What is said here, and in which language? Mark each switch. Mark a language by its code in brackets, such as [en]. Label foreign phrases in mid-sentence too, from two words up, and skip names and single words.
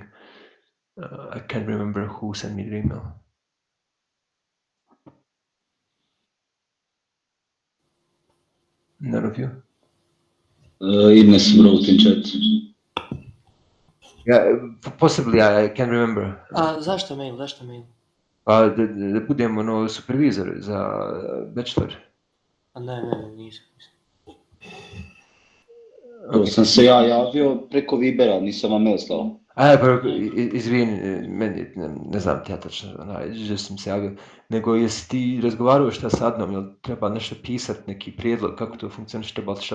[en] I can't remember who sent me the email. None of you? Ines wrote in chat. Yeah, possibly. I can't remember. [bs] Zašto mail? Zašto mail? Pa da budem supervizor za bachelor. A ne, nisam. To sam se ja javio preko Vibera, nisam vam mail slao. Pa izvini, meni, ne znam ti ja točno, že sam se javio, nego jesi ti razgovarao šta sa Adnom, jel treba nešto pisati, neki prijedlog, kako to funkcioniš, treba li šta